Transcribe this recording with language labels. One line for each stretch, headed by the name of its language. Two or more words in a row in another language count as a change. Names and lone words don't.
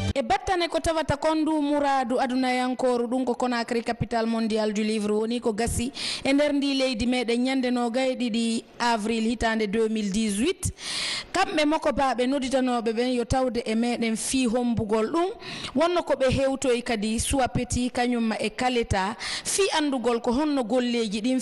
Fula: battane ko tawata kondu mouradu aduna yankoru ɗum ko Conakry
French: capitale mondial du livre
Fula: woni ko gassi e nder ndi leydi meɗen ñande no gayɗiɗi avril hitande 2018 kamɓe moko baɓe nodditanoɓe ɓen yo tawde e meɗen fi hombugol ɗum wonno ko ɓe hewtoyi kadi suwa peti kañumma e kaleta fi andugol ko honno golleji ɗin